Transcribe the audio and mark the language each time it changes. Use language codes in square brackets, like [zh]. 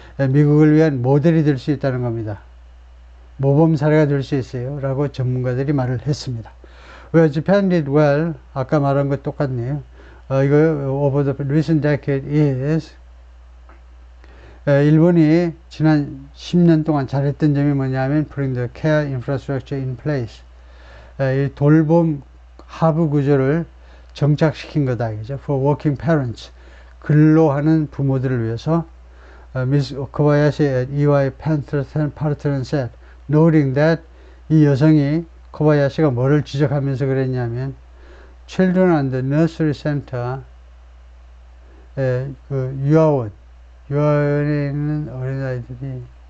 [ko] 미국을 위한 모델이 될 수 있다는 겁니다. 모범 사례가 될 수 있어요. 라고 전문가들이 말을 했습니다. [en] Where Japan did well, [ko] 아까 말한 것 똑같네요. 이거 [en] over the recent decade is [ko] 일본이 지난 10년 동안 잘했던 점이 뭐냐면 [en] putting the care infrastructure in place. [ko] 이 돌봄 하부 구조를 정착시킨 거다. 그죠? [en] For working parents. [ko] 근로하는 부모들을 위해서 [en] Ms. Kobayashi at EY Partner said, noting that [ko] 이 여성이 코바야시가 뭐를 지적하면서 그랬냐면 [en] Children and the Nursery Center [ko] 그 유아원에 있는 어린아이들이